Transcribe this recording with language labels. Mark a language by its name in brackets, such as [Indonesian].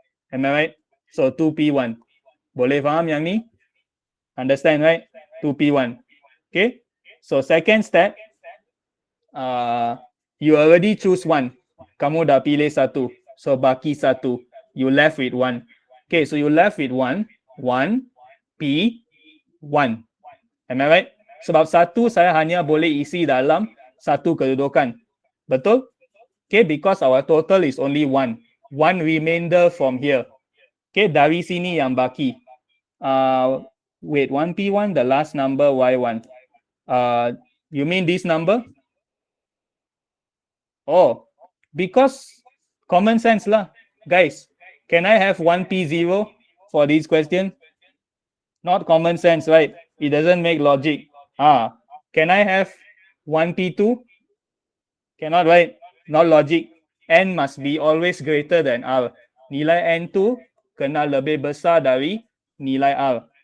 [English] Am I right? So 2p1. [Malay] Boleh faham yang ni? [English] Understand, right? 2p1. Okay. So second step, you already choose one. [Malay] Kamu dah pilih satu. So baki satu. [English] You left with one. Okay, so you left with one. 1p1. Am I right? [Malay] Sebab satu saya hanya boleh isi dalam satu kedudukan. Betul? [English] Okay, because our total is only one. One remainder from here. [Malay] Okay, dari sini yang baki. [English] Wait, 1p1, the last number y1. You mean this number? Oh, because common sense lah. Guys, can I have 1p0 for this question? Not common sense, right? It doesn't make logic. Can I have 1p2? Cannot, right? Not logic. N must be always greater than R. [Malay] Nilai N2 kena lebih besar dari nilai R.